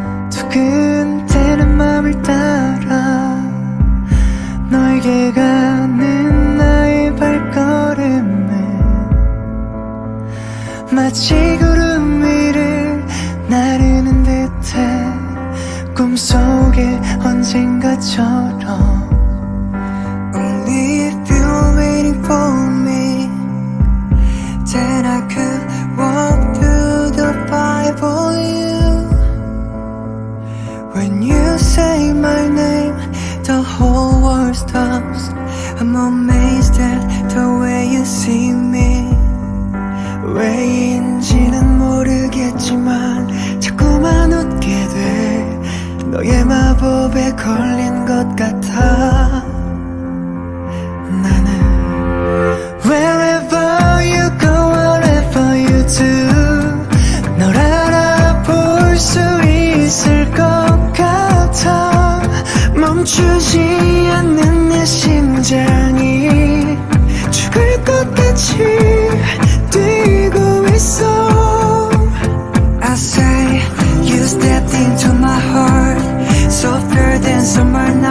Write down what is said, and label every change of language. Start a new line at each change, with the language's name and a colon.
Korean: 두근대는 맘을 따라 너에게 가는 나의 발걸음은 마치 구름 위를 나르는 듯해 꿈속에 언젠가처럼
English: Only if you're waiting for me Then I could walk through the fire for you When you say my name The whole world stops I'm amazed at the way you see me
Korean: 왜인지는 모르겠지만 자꾸만 웃게 돼 너의 마법에 걸린 것 같아 나는
English: Wherever you go, whatever you do
Korean: 널 알아볼 수 있을 것 같아 멈추지 않는 내 심장이 죽을 것 같이 뛰고 있어
English: I say you stepped into my heart Softer than summer